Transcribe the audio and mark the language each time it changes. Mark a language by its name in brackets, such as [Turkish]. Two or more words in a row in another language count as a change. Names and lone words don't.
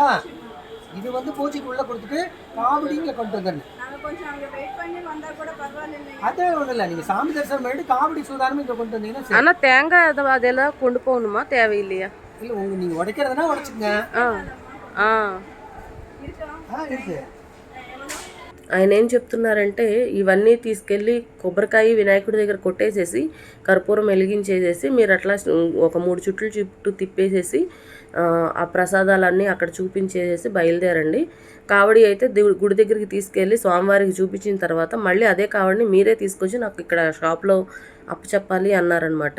[Tamil] இது வந்து பூஜைக்கு உள்ள கொடுத்துட்டு காவடிங்க கொண்டு வந்துடணும். அதே ஒன்றும் இல்லை, நீங்கள் சாமி தரிசனம் பண்ணிட்டு காவடி சூதானமே இங்கே கொண்டு வந்தீங்கன்னா. ஆனால் தேங்காய் அதெல்லாம் கொண்டு போகணுமா, தேவையில்லையா? இல்லை, நீங்கள் உடைக்கிறதுனா உடைச்சிக்கங்க. இருக்கு. [Telugu] ఆయన ఏం చెప్తున్నారంటే ఇవన్నీ తీసుకెళ్ళి కొబ్బరికాయ వినాయకుడి దగ్గర కొట్టేసేసి కర్పూరం వెలిగించేసేసి మీరు అట్లా ఒక 3 చుట్టూ తిప్పేసేసి ఆ ప్రసాదాలన్నీ అక్కడ చూపించేసేసి బయలుదేరండి. కావడి అయితే గుడి దగ్గరికి తీసుకెళ్ళి స్వామివారికి చూపించిన తర్వాత మళ్ళీ అదే కావడిని మీరే తీసుకొచ్చి నాకు ఇక్కడ షాప్లో అప్పచెప్పాలి అన్నారనమాట.